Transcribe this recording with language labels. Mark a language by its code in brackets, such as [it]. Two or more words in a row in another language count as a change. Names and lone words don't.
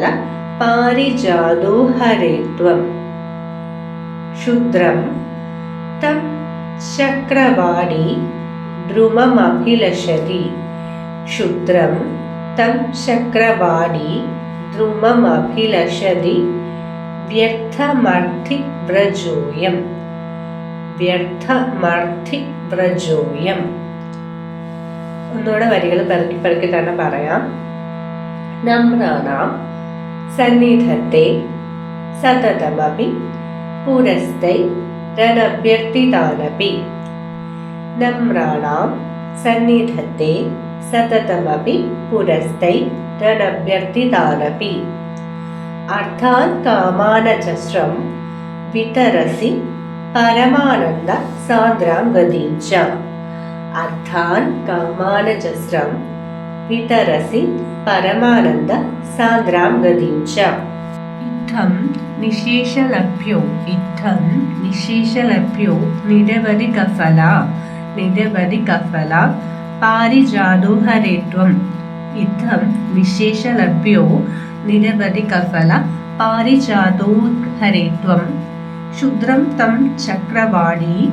[sa] पारिजातो हरेत्वम् क्षुद्रं तं चक्रवाणी द्रुममभिलषति क्षुद्रं तं चक्रवाणी द्रुममभिलषति व्यर्थमर्थिव्रजोऽयम् വ്യർത്ഥമർത്ഥിവ്രജോയം. [ml] ഒന്നുകൂടെ വരികൾ പെറുക്കി തന്നെ പറയാം. [sa] നമ്രാണാം സന്നിധത്തെ സതതമപി പുരസ്തൈ രണഭ്യർത്ഥിതാനപി നമ്രാണാം സന്നിധത്തെ സതതമപി പുരസ്തൈ രണഭ്യർത്ഥിതാനപി അർത്ഥാത് കാമാനജസ്രം വിതരസി परमानन्द सान्द्रां गतिं च अर्थान् कामानजस्रं वितरसि परमानन्द सान्द्रां गतिं च इत्थं निःशेषलभ्यो इत्थं निःशेषलभ्यो निरवधिकफल निरवधिकफल पारिजातो हरेत्वम् इत्थं निःशेषलभ्यो निरवधिकफल पारिजातो हरेत्वम् क्षुद्रं तं चक्रवाणी